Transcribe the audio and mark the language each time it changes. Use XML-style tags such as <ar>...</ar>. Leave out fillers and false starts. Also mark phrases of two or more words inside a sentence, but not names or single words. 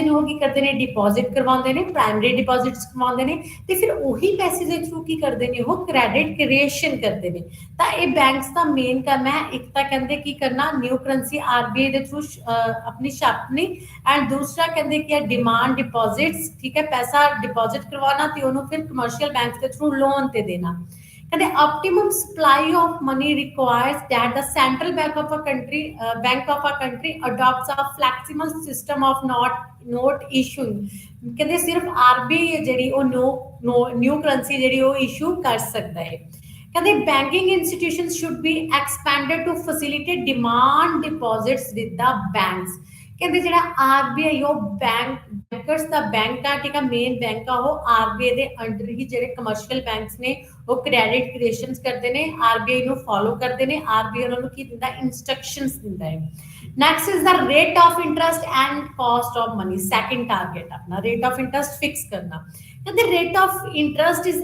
<pa>ਨੂੰ ਕੀ ਕਰਦੇ ਨੇ ਡਿਪੋਜ਼ਿਟ ਕਰਵਾਉਂਦੇ ਨੇ</pa> <en>primary deposits</en> <pa>ਕਰਵਾਉਂਦੇ ਨੇ ਤੇ ਫਿਰ ਉਹੀ ਪੈਸੇ ਦੇ ਥਰੂ ਕੀ ਕਰਦੇ ਨੇ ਉਹ</pa> <en>credit creation</en> <pa>ਕਰਦੇ ਨੇ ਤਾਂ ਇਹ ਬੈਂਕਸ ਦਾ ਮੇਨ ਕੰਮ ਹੈ ਇੱਕ ਤਾਂ ਕਹਿੰਦੇ ਕੀ ਕਰਨਾ</pa> <en>new currency</en> <pa>ਆਰਬੀਆਈ ਦੇ ਥਰੂ ਆਪਣੀ ਛਾਪਣੀ ਐਂਡ ਦੂਸਰਾ ਕਹਿੰਦੇ ਕਿ</pa> <en>demand deposits</en> <pa>ਠੀਕ ਹੈ ਪੈਸਾ ਡਿਪੋਜ਼ਿਟ ਕਰਵਾਉਣਾ ਤੇ ਉਹਨੂੰ ਫਿਰ</pa> <en>commercial bank</en> <pa>ਦੇ ਥਰੂ ਲੋਨ ਤੇ ਦੇਣਾ ਕਹਿੰਦੇ</pa> <en>optimum supply of money requires that the central bank of a country adopts a flexible system of note issuing</en> <pa>ਕਹਿੰਦੇ ਸਿਰਫ ਆਰਬੀਆਈ ਜਿਹੜੀ ਉਹ</pa> <en>new currency</en> <pa>ਜਿਹੜੀ ਉਹ ਇਸ਼ੂ ਕਰ ਸਕਦਾ ਹੈ ਕਹਿੰਦੇ</pa> <en>banking institutions should be expanded to facilitate demand deposits with the banks</en> <pa>ਕਹਿੰਦੇ ਜਿਹੜਾ ਆਰਬੀਆਈ ਉਹ ਬੈਂਕਰਸ ਦਾ ਬੈਂਕ ਆ ਠੀਕ ਆ ਮੇਨ ਬੈਂਕ ਆ ਉਹ ਆਰਬੀਆਈ ਦੇ ਅੰਡਰ ਹੀ ਜਿਹੜੇ</pa> <en>commercial banks</en> <pa>ਨੇ ਉਹ</pa> <en>credit creations</en> <pa>ਕਰਦੇ ਨੇ ਆਰਬੀਆਈ ਨੂੰ ਫੋਲੋ ਕਰਦੇ ਨੇ ਆਰਬੀਆਈ ਉਹਨਾਂ ਨੂੰ ਕੀ ਦਿੰਦਾ ਇਨਸਟਰਕਸ਼ਨਸ ਦਿੰਦਾ</pa> <en>ਹੈ next is the rate of interest and cost of money second target ਆਪਣਾ rate of interest fix</en> <pa>ਕਰਨਾ ਕਹਿੰਦੇ</pa> <en>rate of interest is</en>